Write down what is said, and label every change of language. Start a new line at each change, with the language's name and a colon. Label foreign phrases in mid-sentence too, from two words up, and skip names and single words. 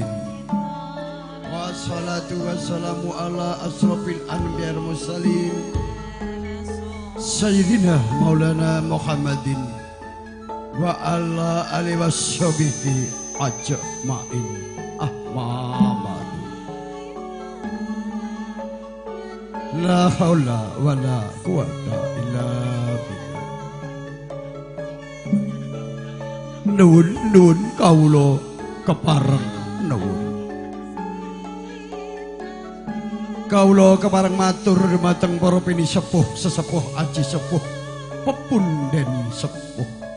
Arabic: والصلاة والسلام على أشرف الأنبياء والمرسلين سيدنا مولانا محمد وعلى آله وصحبه أجمعين. Ahmad. لا حول ولا قوة إلا بالله.
Javanese: Nuwun kawula kepareng nuwun. Kawula kepareng matur dumateng para pini sepuh, sesepuh, aji sepuh, pepunden sepuh.